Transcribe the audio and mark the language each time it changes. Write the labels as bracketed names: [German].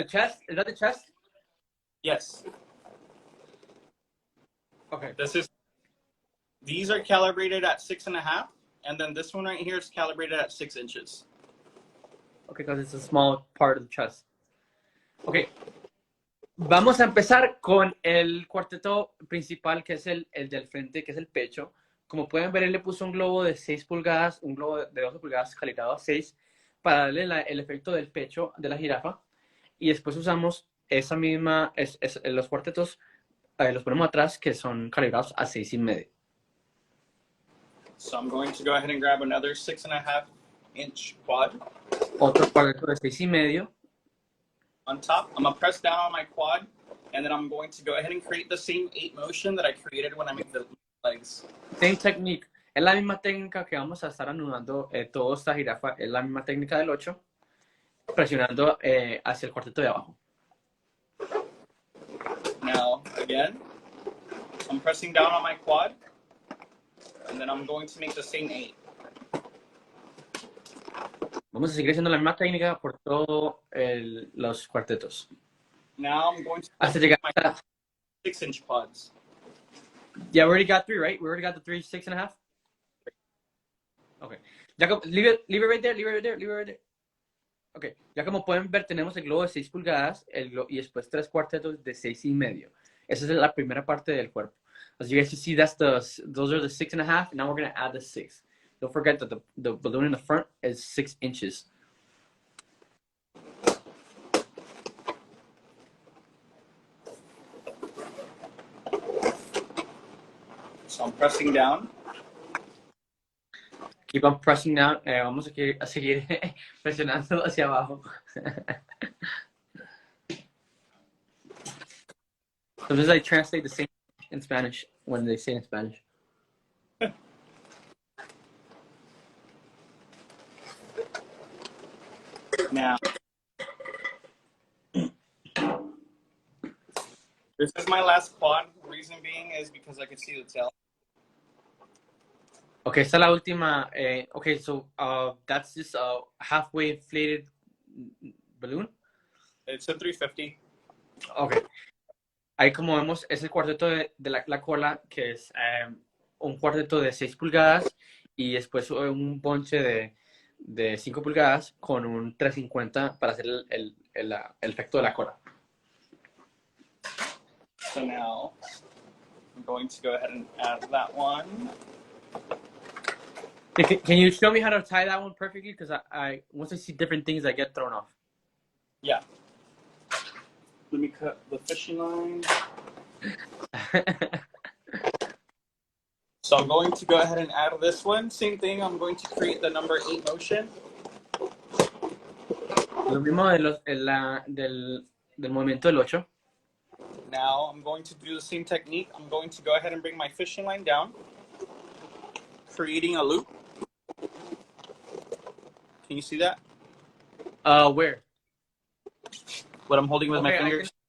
[English] The chest? Is that the chest? Yes. Okay. These are calibrated at 6.5, and then this one right here is calibrated at 6 inches. Okay, because it's a small part of the chest. Okay. [Spanish] Vamos a empezar con el cuarteto principal, que es el del frente, que es el pecho. Como pueden ver, él le puso un globo de 6 pulgadas, un globo de 12 pulgadas calibrado a 6, para darle el efecto del pecho de la jirafa. Y después usamos esa misma, los cuartetos, los ponemos atrás, que son calibrados a 6,5. [English] So I'm going to go ahead and grab another 6.5-inch quad. [Spanish] Otro cuarteto de 6,5. [English] On top, I'm going to press down on my quad, and then I'm going to go ahead and create the same 8 motion that I created when I made the legs. Same technique. [Spanish] Es la misma técnica que vamos a estar anudando toda esta jirafa. Es la misma técnica del 8, presionando hacia el cuarteto de abajo. [English] Now, again, I'm pressing down on my quad, and then I'm going to make the same 8. [Spanish] Vamos a seguir haciendo la misma técnica por todos los cuartetos. [English] Now I'm going to [Spanish] hasta llegar a [English] 6-inch quads. Yeah, we already got 3, right? We already got the 3, 6.5. Okay. [Spanish] Ya como, [English] leave it right there. Okay. [Spanish] Ya como pueden ver, tenemos el globo de 6 pulgadas y después 3 cuartetos de 6,5. Esa es la primera parte del cuerpo. [English] As you guys can see, those are the 6.5. Now we're going to add the 6. don't forget that the balloon in the front is 6 inches. So I'm pressing down. Keep on pressing down. [Spanish] Vamos a seguir presionando hacia abajo. [English] Sometimes I translate the same in Spanish when they say in Spanish. Now, this is my last quad. Reason being is because I can see the tail. [Spanish] Okay, esta es la última. [English] Okay, so that's just a halfway inflated balloon. It's a 350. Okay. [Spanish] Ahí como vemos es el cuarteto de la cola, que es un cuarteto de 6 pulgadas y después un bonche de 5 pulgadas con un 350 para hacer el efecto de la cola. [English] So now I'm going to go ahead and add that one. Can you show me how to tie that one perfectly? Because I once I see different things, I get thrown off. Yeah. Let me cut the fishing line. So I'm going to go ahead and add this one. Same thing, I'm going to create the number 8 motion. [Spanish] Lo mismo del movimiento del 8. [English] Now I'm going to do the same technique. I'm going to go ahead and bring my fishing line down, creating a loop. Can you see that? Where? What I'm holding with my fingers?